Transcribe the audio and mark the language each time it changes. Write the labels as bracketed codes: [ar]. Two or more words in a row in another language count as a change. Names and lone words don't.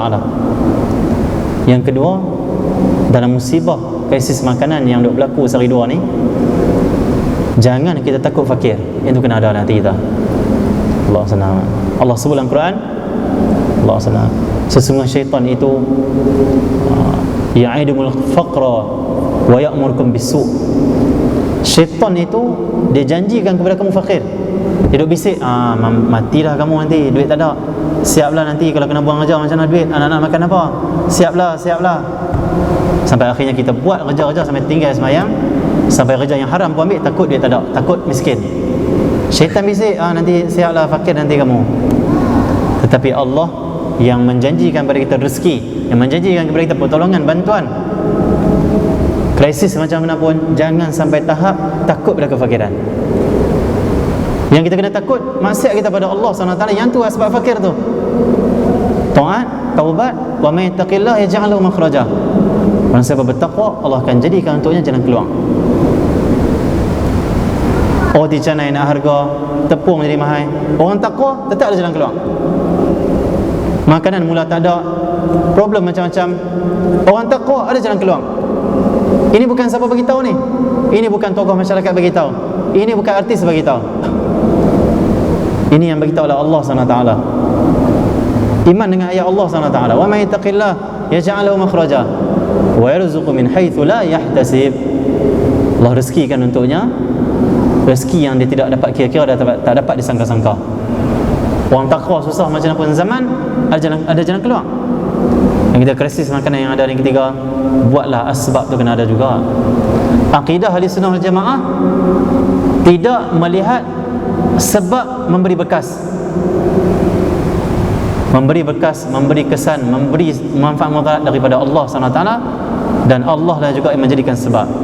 [ms] Yang kedua, dalam musibah krisis makanan yang berlaku sehari dua ni, jangan kita takut fakir. Itu kena ada dalam hati kita. Allah SWT, Allah sebut dalam Quran, Allah SWT, sesungguhnya syaitan itu [ar] يعدكم الفقر ويأمركم بالسوء'. [ms] Syaitan itu dia janjikan kepada kamu fakir. Dia duk bisik, matilah kamu nanti, duit tak ada. Siaplah nanti kalau kena buang kerja macam mana duit, anak-anak makan apa? Siaplah. Sampai akhirnya kita buat kerja-kerja sampai tinggal semayang, sampai kerja yang haram pun ambil, takut duit tak ada, takut miskin. Syaitan bisik, nanti siaplah fakir nanti kamu. Tetapi Allah yang menjanjikan kepada kita rezeki, yang menjanjikan kepada kita pertolongan, bantuan. Krisis macam mana pun, jangan sampai tahap takut pada kefakiran. Yang kita kena takut, maksiat kita pada Allah SWT, yang tu sebab fakir tu. Taat, taubat, [ar] ومن يتق الله يجعل له مخرجا. [ms] Orang siapa bertakwa, Allah akan jadikan untuknya jalan keluar. Roti canai nak harga, tepung jadi mahal. Orang takwa tetap ada jalan keluar. Makanan mula tak ada, problem macam-macam. Orang takwa ada jalan keluar. Ini bukan siapa bagi tahu ni. Ini bukan tokoh masyarakat bagi tahu. Ini bukan artis bagi tahu. Ini yang bagi tahu oleh Allah SWT. Iman dengan ayat Allah SWT. [ar] ومن يتق الله يجعل له مخرجا ويرزقه من حيث لا يحتسب. [ms] Allah rezekikan untuknya rezeki yang dia tidak dapat kira-kira, tak dapat disangka-sangka. Orang takwa susah macam pun zaman, ada jalan keluar. Yang kita krisis makanan yang ada. Yang ketiga, buatlah asbab tu kena ada juga. Akidah Ahli Sunnah wal Jamaah tidak melihat sebab memberi bekas, memberi kesan, memberi manfaat mudarat daripada Allah SWT, dan Allah lah juga yang menjadikan sebab.